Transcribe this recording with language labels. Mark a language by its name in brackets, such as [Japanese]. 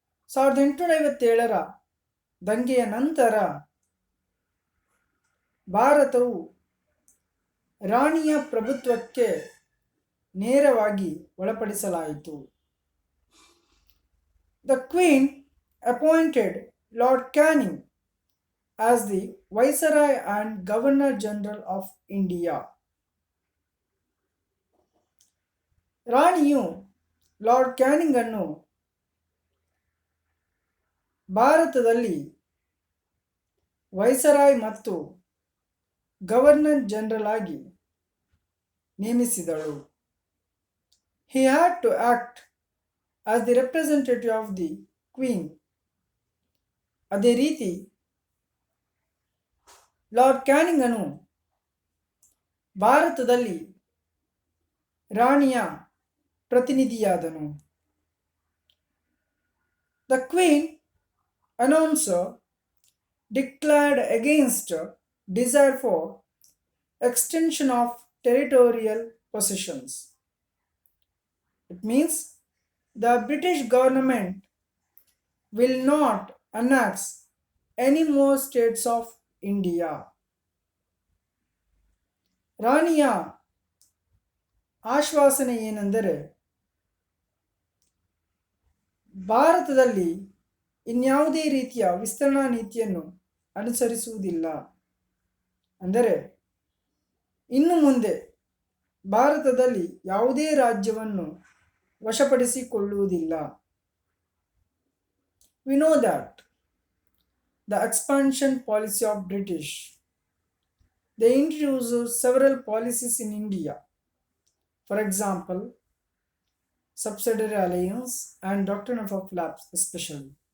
[Kannada] 1857ರ ದಂಗೆಯ ನಂತರ ಭಾರತವು ರಾಣಿಯ ಪ್ರಭುತ್ವಕ್ಕೆ ನೇರವಾಗಿ ಒಳಪಡಿಸಲಾಯಿತು. [English] The Queen appointed Lord Canning as the Viceroy and Governor General of India. [Kannada] ರಾಣಿಯು lord canning ಅನ್ನು ಭಾರತದಲ್ಲಿ ವೈಸರಾಯ್ ಮತ್ತು ಗವರ್ನರ್ ಜನರಲ್ ಆಗಿ ನೇಮಿಸಿದಳು. [English] He had to act as the representative of the Queen. [Kannada] ಅದೇ ರೀತಿ ಲಾರ್ಡ್ ಕ್ಯಾನಿಂಗನು ಭಾರತದಲ್ಲಿ ರಾಣಿಯ ಪ್ರತಿನಿಧಿಯಾದನು. [English] The Queen announcer declared against desire for extension of territorial possessions. It means the British government will not annex any more states of India. [Kannada] ರಾಣಿಯ ಆಶ್ವಾಸನೆ ಏನೆಂದರೆ ಭಾರತದಲ್ಲಿ ಇನ್ಯಾವುದೇ ರೀತಿಯ ವಿಸ್ತರಣಾ ನೀತಿಯನ್ನು ಅನುಸರಿಸುವುದಿಲ್ಲ. ಅಂದರೆ ಇನ್ನು ಮುಂದೆ ಭಾರತದಲ್ಲಿ ಯಾವುದೇ ರಾಜ್ಯವನ್ನು ವಶಪಡಿಸಿಕೊಳ್ಳುವುದಿಲ್ಲ. [English] We know that the expansion policy of British, they introduced several policies in India. For example, subsidiary alliance and doctrine of lapse especially.